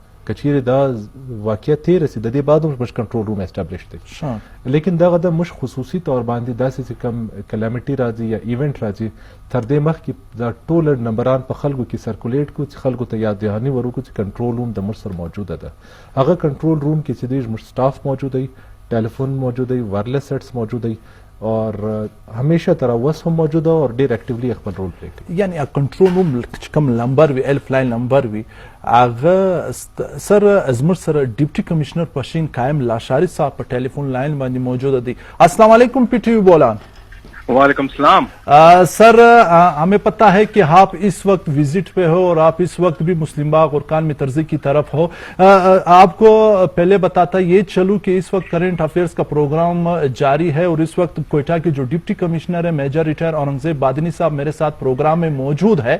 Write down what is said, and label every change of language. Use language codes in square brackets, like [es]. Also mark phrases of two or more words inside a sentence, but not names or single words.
[ps] که چیرې دا واقعه تېره سي د دې بعد هم زموږ [en] control room establish [ps] دی، لیکن دغه د موږ خصوصي طور باندې داسې چې کوم کلامټي راځي یا ایونټ راځي تر دې مخکې دا ټول نمبران په خلکو کې سرکولیټ کړو چې خلکو ته [ur] یاد دهاني [ps] ورکړو چې [en] control room [ps] د موږ سره موجوده ده، هغه [en] control room [ps] کې چې دی زموږ سټاف موجود دی، ټیلیفون موجود دی، [en] wireless sets [ps] موجود دی [ur] اور همیشه [ps] تر اوس هم موجوده او ډیر اکټیولی خپل رول پلی کوي. یعنی [en] control room [ps] چې کوم نمبر وی [en] help line number [ps] وی هغه سر زموږ سره [en] deputy commissioner [ps] پشین قائم لاشاری صاحب په [en] telephone line [ps] باندې موجود دي. [ur] السلام علیکم پی ٹی وی بولان. وعلیکم السلام. سر ہمیں پتا ہے کہ آپ اس وقت وزٹ پہ ہو اور آپ اس وقت بھی مسلم باغ اور کان میں ترزی کی طرف ہو. آپ کو پہلے بتاتا یہ چلوں کہ اس وقت [en] current affairs [ur] کا پروگرام جاری ہے اور اس وقت کوئٹہ کے جو [en] deputy commissioner [ur] ہے [en] major retire [ur] اورنگزیب بادنی صاحب میرے ساتھ پروگرام میں موجود ہے.